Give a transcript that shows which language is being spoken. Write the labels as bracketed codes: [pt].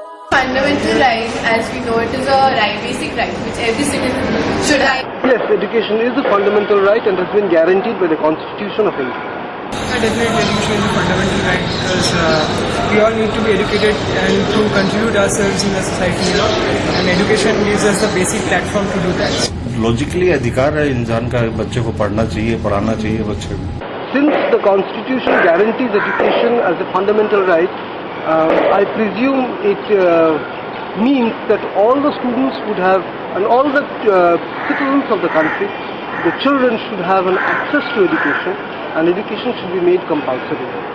[en] Fundamental right, as we know, it is a right, basic right, which every citizen should have. Yes, education is a fundamental right and has been guaranteed by the Constitution of India. Definitely education is a fundamental right because we all need to be educated and to contribute ourselves in the society, and education gives us the basic platform to do that. [hi] Logically अधिकार है इंसान का बच्चे को पढ़ना चाहिए पढ़ाना चाहिए बच्चे को. [en] Since the Constitution guarantees education as a fundamental right, I presume it means that all the students would have, and all the citizens of the country, the children should have an access to education, and education should be made compulsory.